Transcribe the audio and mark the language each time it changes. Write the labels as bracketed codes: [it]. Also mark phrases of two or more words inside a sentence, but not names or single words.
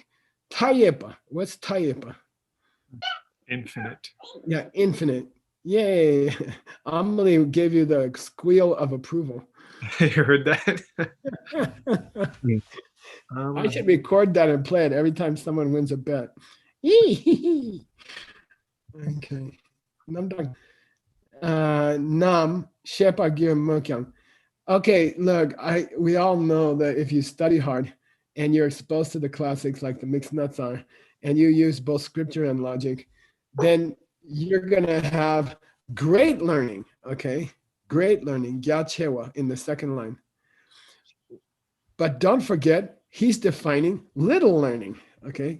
[en] Tayepa, what's Tayepa? Infinite. Yeah, infinite. Yay. Amelie gave you the squeal of approval. You heard that? I should record that and play it every time someone wins a bet. [bo] Okay. Nam Shepa Gir Mukyang. [en] Okay, look, we all know that if you study hard and you're exposed to the classics like the mixed nuts are, and you use both scripture and logic, then you're gonna have great learning, okay? Great learning, Gyachewa in the second line. But don't forget, he's defining little learning, okay?